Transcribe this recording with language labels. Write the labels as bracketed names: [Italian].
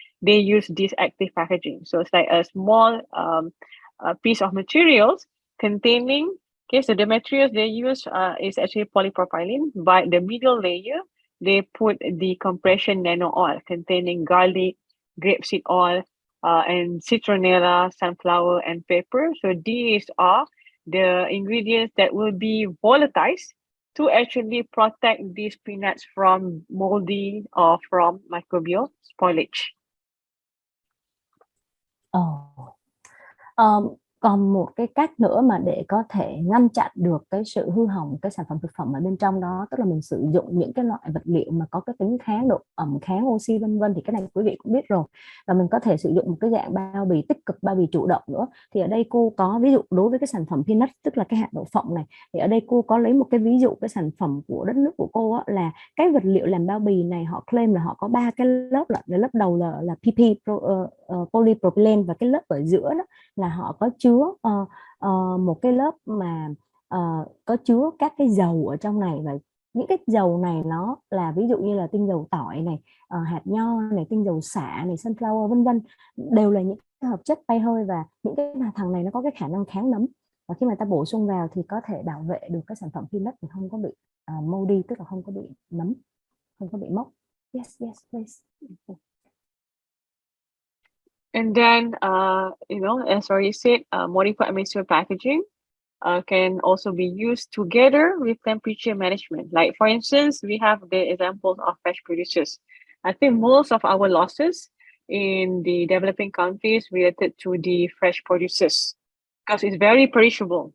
[English] They use this active packaging. So it's like a small piece of materials containing, okay, so the materials they use is actually polypropylene, but the middle layer, they put the compression nano oil containing garlic, grapeseed oil, and citronella, sunflower, and pepper. So these are the ingredients that will be volatilized to actually protect these peanuts from moldy or from microbial spoilage. [Vietnamese] Còn một cái cách nữa mà để có thể ngăn chặn được cái sự hư hỏng cái sản phẩm thực phẩm ở bên trong đó, tức là mình sử dụng những cái loại vật liệu mà có cái tính kháng độ ẩm, kháng oxy vân vân, thì cái này quý vị cũng biết rồi. Và mình có thể sử dụng một cái dạng bao bì tích cực, bao bì chủ động nữa. Thì ở đây cô có ví dụ đối với cái sản phẩm peanut, tức là cái hạt đậu phộng này, thì ở đây cô có lấy một cái ví dụ cái sản phẩm của đất nước của cô á, là cái vật liệu làm bao bì này họ claim là họ có 3 cái lớp, là lớp đầu là PP polypropylene, và cái lớp ở giữa đó là họ có chứa một cái lớp mà có chứa các cái dầu ở trong này, và những cái dầu này nó là ví dụ như là tinh dầu tỏi này, hạt nho này, tinh dầu xả này, sunflower vân vân, đều là những cái hợp chất bay hơi, và những cái thằng này nó có cái khả năng kháng nấm, và khi mà ta bổ sung vào thì có thể bảo vệ được cái sản phẩm peanut thì không có bị moldy, tức là không có bị nấm, không có bị mốc. [English] Yes, please. And then, as already said, modified emissary packaging can also be used together with temperature management. Like, for instance, we have the examples of fresh producers. I think most of our losses in the developing countries related to the fresh producers, because it's very perishable.